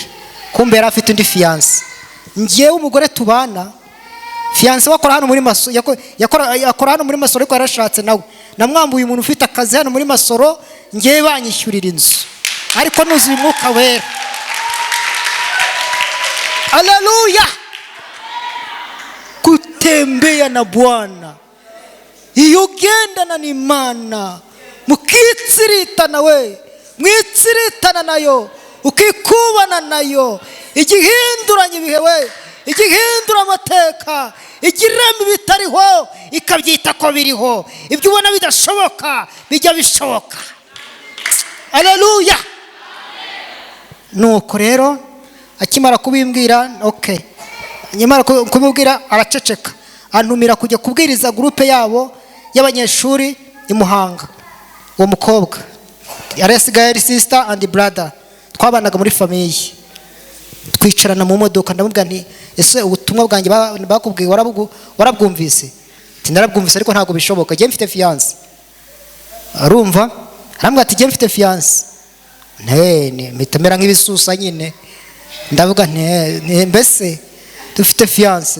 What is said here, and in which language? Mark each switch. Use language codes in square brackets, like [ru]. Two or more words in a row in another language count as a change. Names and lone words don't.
[rw] Kumbe yari afite undi fiance. Ngiye umugore tubana, fiance wakora hano muri Masoro, yakora hano muri Masoro ariko yarashatse nawe. Namwambuye umuntu ufite akazi hano muri Masoro, ngiye banyishyurira inzu ariko nuzuye umwuka wera. Haleluya, [sw] kutembea na Bwana, [rw] iyo ugendana n'Imana mukitsiritana we, mwitsiritana nayo, ukikubana nayo, igihinduranye ibihe we, igihindura amateka, igirema ibitariho ikabyita ko biriho, ibyo ubona bidashoboka bijya bishoboka. Haleluya. Nuko rero akimara kubimbwira, nyamara kumubwira araceceka, antumira kujya kubwiriza groupe yabo y'abanyeshuri i Muhanga. Uwo mukobwa yarasigaye ari [en] sister and brother, [rw] twabanaga muri famille. Twicarana mu modoka, ndamubwira nti ese ubutumwa bwanjye bakubwiye warabwumvise? Ati narabwumvise ariko ntago bishoboka, je mfite fiance. Arumva, arambwira ati je mfite fiance. Mitamera nk'ibisusa nyine. Ndavuga nti mbese dufite fiance?